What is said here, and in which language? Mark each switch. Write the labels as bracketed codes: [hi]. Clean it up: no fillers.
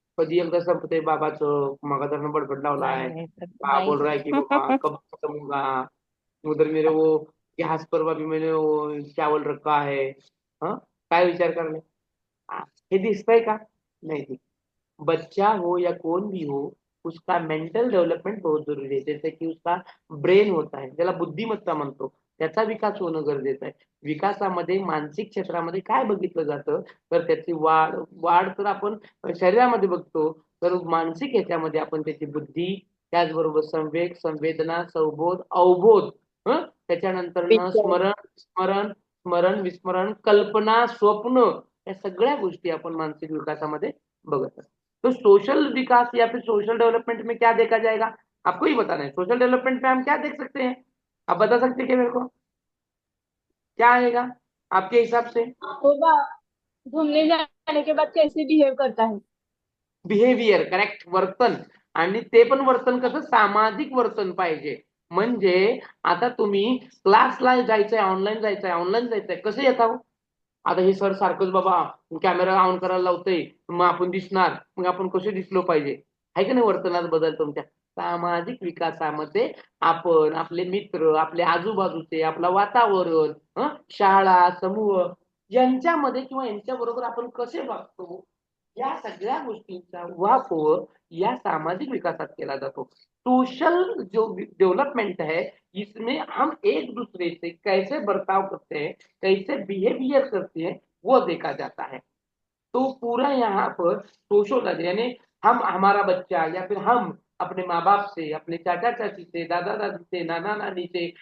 [mr] कधी एकदा संपते बाबाचं, मगाधरनं बडबड लावलाय, [hi] बोल रहा है कि बाबा कब खत्म होगा, उधर मेरे वो गैस पर अभी मैंने वो चावल रखा है. [mr] हाँ, काय विचार करले? हे दिसतंय का? [hi] नहीं [mr] दिसत. [hi] बच्चा हो या कौन भी हो, उसका मेंटल डेवलपमेंट बहुत जरूरी है. जैसे की उसका ब्रेन होता है, [mr] ज्याला बुद्धिमत्ता म्हणतो, त्याचा विकास होणं गरजेचं आहे. विकासामध्ये मानसिक क्षेत्रामध्ये काय बघितलं जातं, तर त्याची वाढ वाढ तर आपण शरीरामध्ये बघतो, तर मानसिक ह्याच्यामध्ये आपण त्याची बुद्धी, त्याचबरोबर संवेग, संवेदना, संबोध, अवबोध, त्याच्यानंतर स्मरण स्मरण स्मरण विस्मरण, कल्पना, स्वप्न, या सगळ्या गोष्टी आपण मानसिक विकासामध्ये बघत असतो. [hi] तो सोशल विकास या फिर सोशल डेवलपमेंट में क्या देखा जाएगा? आपको ही बताना है. सोशल डेवलपमेंट में हम क्या देख सकते हैं? आप बता सकते हैं क्या मेरे को? क्या आएगा आपके हिसाब से? होगा, घूमने जाने के बाद कैसे बिहेव करता है. [mr] बिहेवियर, करेक्ट, वर्तन. आणि ते पण वर्तन कसं? सामाजिक वर्तन पाहिजे. म्हणजे आता तुम्ही क्लासला जायचंय, ऑनलाईन जायचंय, कसं येता हो? आता हे सर सारखंच बाबा कॅमेरा ऑन करायला लावतंय, मग आपण दिसणार, मग आपण कसे दिसलो पाहिजे? आहे का नाही वर्तनात बदल तुमच्या? सामाजिक विकासामध्ये आपण, आपले मित्र, आपले आजूबाजूचे, आपलं वातावरण, शाळा, समूह, यांच्यामध्ये किंवा यांच्याबरोबर आपण कसे वागतो, या सगळ्या गोष्टींचा वापर या सामाजिक विकासात केला जातो. [hi] सोशल जो डेवलपमेंट है, इसमें हम एक दूसरे से कैसे बर्ताव करते हैं, कैसे बिहेवियर करते हैं, वो देखा जाता है. तो पूरा यहाँ पर सोशल यानी हम, हमारा बच्चा, या फिर हम अपने माँ बाप से, अपने चाचा चाची से, दादा दादी से, नाना नानी से,